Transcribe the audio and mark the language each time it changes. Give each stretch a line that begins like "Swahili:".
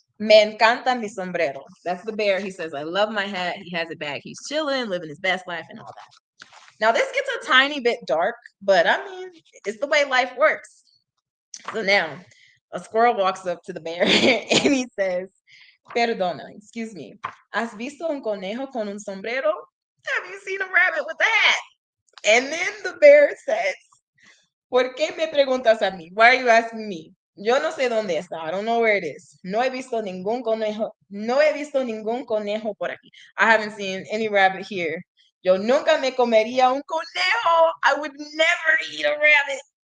Spanish: Me encanta mi sombrero.
English: That's the bear. He says, I love my hat. He has it back. He's chilling, living his best life and all that. Now this gets a tiny bit dark, but I mean, it's the way life works. So now a squirrel walks up to the bear and he says, Perdona, excuse me.
Spanish: ¿Has visto un conejo con un sombrero?
English: Have you seen a rabbit with a hat? And then the bear says,
Spanish: ¿Por qué me preguntas a mí?
English: Why are you asking me?
Spanish: Yo no sé dónde está.
English: I don't know where it is.
Spanish: No he visto ningún conejo. No he visto ningún conejo por aquí.
English: I haven't seen any rabbit here.
Spanish: Yo nunca me comería un conejo.
English: I would never eat a rabbit.